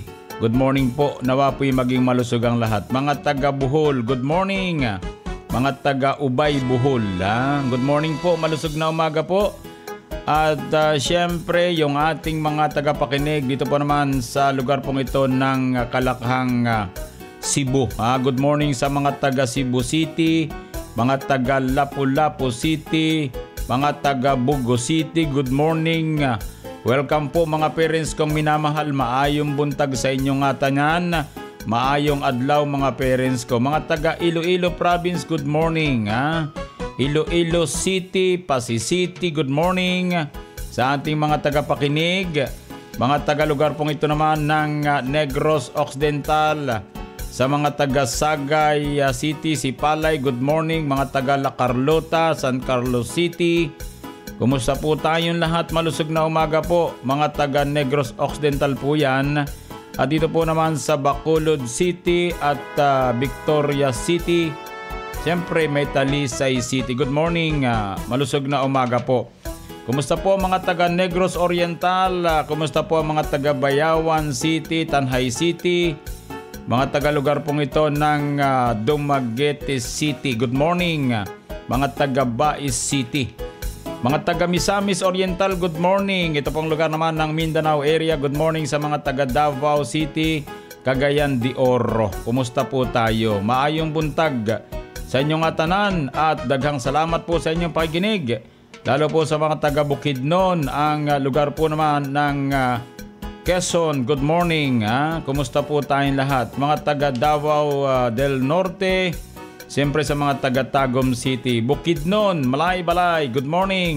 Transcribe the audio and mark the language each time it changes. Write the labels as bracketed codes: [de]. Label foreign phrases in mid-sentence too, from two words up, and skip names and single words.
[en] Good morning [tl] po, nawa po'y maging malusog ang lahat. Mga taga Bohol, [en] good morning. [tl] Mga taga Ubay, Bohol, [en] good morning [tl] po, malusog na umaga po. At syempre, yung ating mga tagapakinig dito po naman sa lugar pong ito ng Kalakhang, Cebu. [en] Good morning [tl] sa mga taga Cebu City, mga taga Lapu-Lapu City, mga taga Bugo City. [en] Good morning. [tl] Welcome po mga parents kong minamahal. [ceb] Maayong buntag sa inyong tanan. Maayong adlaw mga parents ko. [tl] Mga taga Iloilo Province, [en] good morning. [tl] Iloilo City, Pasig City, [en] good morning. [tl] Sa ating mga tagapakinig, mga taga lugar pong ito naman ng Negros Occidental. Sa mga taga Sagay City, Sipalay, [en] good morning. [tl] Mga taga La Carlota, San Carlos City, kumusta po tayong lahat? Malusog na umaga po. Mga taga Negros Occidental po yan. At dito po naman sa Bacolod City at Victoria City. Siyempre may Talisay City. [en] Good morning. [tl] Malusog na umaga po. Kumusta po mga taga Negros Oriental? Kumusta po mga taga Bayawan City, Tanhay City? Mga taga-lugar pong ito ng Dumaguete City. [en] Good morning. [tl] Mga taga-Bais City. Mga taga-Misamis Oriental, [en] good morning. [tl] Ito pong lugar naman ng Mindanao area. [en] Good morning [tl] sa mga taga-Davao City, Cagayan de Oro. Kumusta po tayo? [ceb] Maayong buntag sa inyong tanan at daghang salamat [tl] po sa inyong pakikinig. Lalo po sa mga taga-Bukidnon, ang lugar po naman ng Quezon, [en] good morning. [tl] Kumusta po tayong lahat? Mga taga Davao del Norte, siyempre sa mga taga Tagum City, Bukidnon, Malay-Balay, [en] good morning.